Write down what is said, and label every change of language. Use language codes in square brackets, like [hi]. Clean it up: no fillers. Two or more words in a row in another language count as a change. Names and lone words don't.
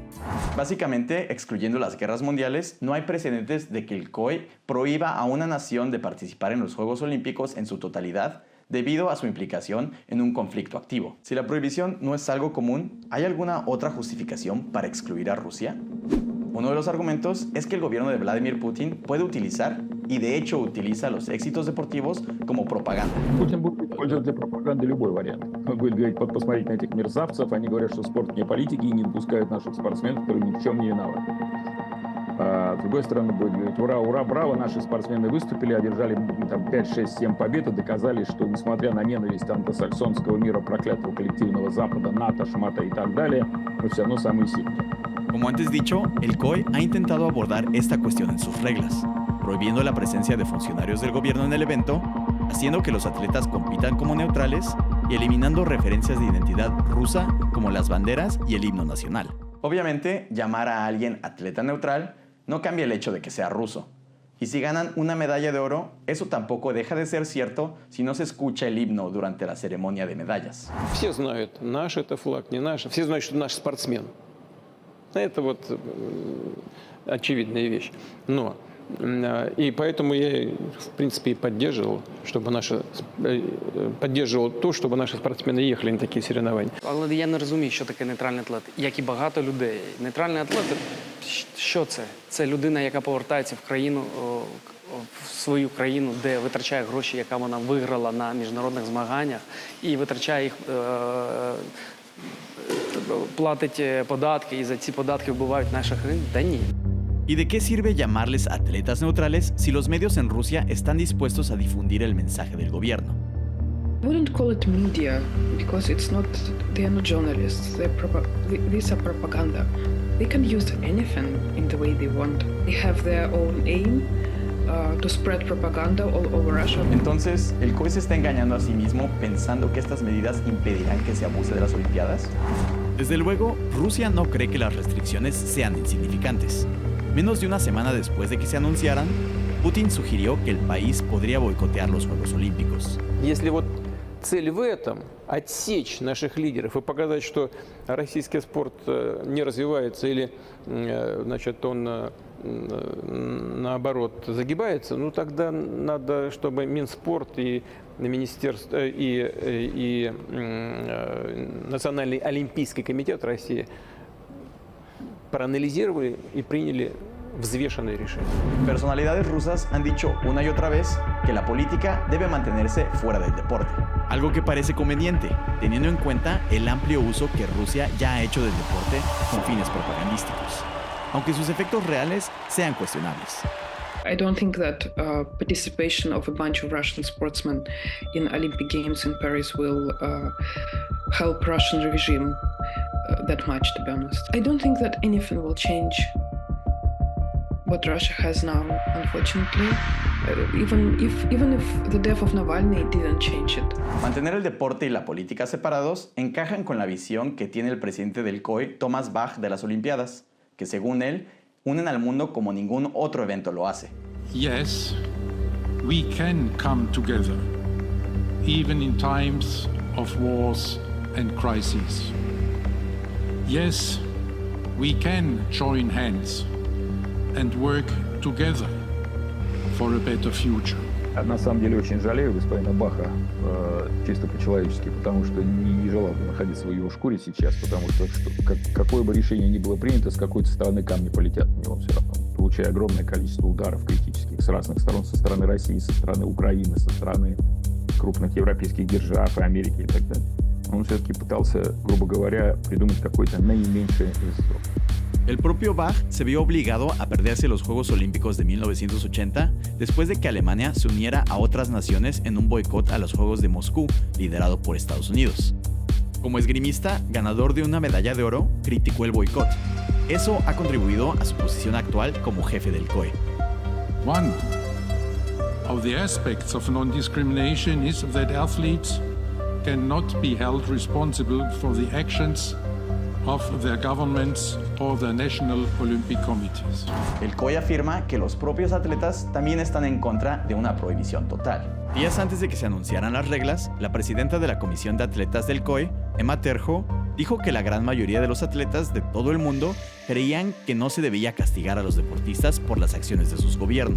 [es] Básicamente, excluyendo las guerras mundiales, no hay precedentes de que el COI prohíba a una nación de participar en los Juegos Olímpicos en su totalidad debido a su implicación en un conflicto activo. Si la prohibición no es algo común, ¿hay alguna otra justificación para excluir a Rusia? Uno de los argumentos es que el gobierno de Vladimir Putin puede utilizar, y de hecho utiliza, los éxitos deportivos como propaganda. [ru] Путин будет использовать для пропаганды любой вариант. Он будет говорить, посмотрите на этих мерзавцев, они говорят, что спорт не политики и не допускают наших спортсменов, которые ни в чем не виноваты. А с другой стороны, будет говорить, ура, ура, браво, наши спортсмены выступили, одержали там 5, 6, 7 побед и доказали, что несмотря на ненависть англосаксонского мира, проклятого коллективного Запада, НАТО, шмата и так далее, мы все равно самые сильные. [es] Como antes dicho, el COI ha intentado abordar esta cuestión en sus reglas, prohibiendo la presencia de funcionarios del gobierno en el evento, haciendo que los atletas compitan como neutrales y eliminando referencias de identidad rusa como las banderas y el himno nacional. Obviamente, llamar a alguien atleta neutral no cambia el hecho de que sea ruso. Y si ganan una medalla de oro, eso tampoco deja de ser cierto si no se escucha el himno durante la ceremonia de medallas. [ru] Все знают, наш это флаг, не наш. Все знают, что наш спортсмен. Это вот очевидная вещь. Но и поэтому я, в принципе, и поддерживал то, чтобы наши спортсмены ехали на такие соревнования. [uk] Але я не розумію, що таке нейтральний атлет, як і багато людей. Нейтральний атлет – що це? Це людина, яка повертається в країну, в свою країну, де витрачає гроші, яка вона виграла на міжнародних змаганнях, і витрачає їх, платить податки, і за ці податки вбивають наших країн? Та ні. [es] ¿Y de qué sirve llamarles atletas neutrales si los medios en Rusia están dispuestos a difundir el mensaje del gobierno? [en] I wouldn't call it media because they are not journalists. These are propaganda. They can use anything in the way they want. They have their own aim to spread propaganda all over Russia. [es] Entonces, ¿el COI se está engañando a sí mismo pensando que estas medidas impedirán que se abuse de las Olimpiadas? Desde luego, Rusia no cree que las restricciones sean insignificantes. Menos de una semana después de que se anunciaran, Putin sugirió que el país podría boicotear los Juegos Olímpicos. [ru] Если вот цель в этом – отсечь наших лидеров и показать, что российский спорт не развивается или, значит, он наоборот загибается, ну тогда надо, чтобы Минспорт и Министерство и Национальный олимпийский комитет России проанализировали y приняли взвешенные решения. [es] Personalidades rusas han dicho una y otra vez que la política debe mantenerse fuera del deporte. Algo que parece conveniente, teniendo en cuenta el amplio uso que Rusia ya ha hecho del deporte con fines propagandísticos, aunque sus efectos reales sean cuestionables. [en] I don't think that participation of a bunch of Russian sportsmen in Olympic Games in Paris will help Russian regime that much, to be honest. I don't think that anything will change what Russia has now, unfortunately, even if the death of Navalny didn't change it. [es] Mantener el deporte y la política separados encajan con la visión que tiene el presidente del COI, Thomas Bach, de las Olimpiadas, que según él, unen al mundo como ningún otro evento lo hace. [en] Yes, we can come together, even in times of wars and crises. Yes, we can join hands and work together for a better future. [ru] На самом деле очень жалею господина Баха, чисто по-человечески, потому что не желал бы находиться в его шкуре сейчас, потому что какое бы решение ни было принято, с какой-то стороны камни полетят на него все равно, получая огромное количество ударов критических с разных сторон, со стороны России, со стороны Украины, со stороны крупных европейских держав и Америки и так далее. Он все-таки пытался, грубо говоря, придумать какой-то наименьший срок. [es] El propio Bach se vio obligado a perderse los Juegos Olímpicos de 1980 después de que Alemania se uniera a otras naciones en un boicot a los Juegos de Moscú, liderado por Estados Unidos. Como esgrimista, ganador de una medalla de oro, criticó el boicot. Eso ha contribuido a su posición actual como jefe del COI. [en] One of the aspects of non-discrimination is that athletes cannot be held responsible for the actions of their governments or their national Olympic committees. [es] El COI afirma que los propios atletas también están en contra de una prohibición total. Días antes de que se anunciaran las reglas, la presidenta de la Comisión de Atletas del COI, Emma Terho, dijo que la gran mayoría de los atletas de todo el mundo creían que no se debía castigar a los deportistas por las acciones de sus gobiernos.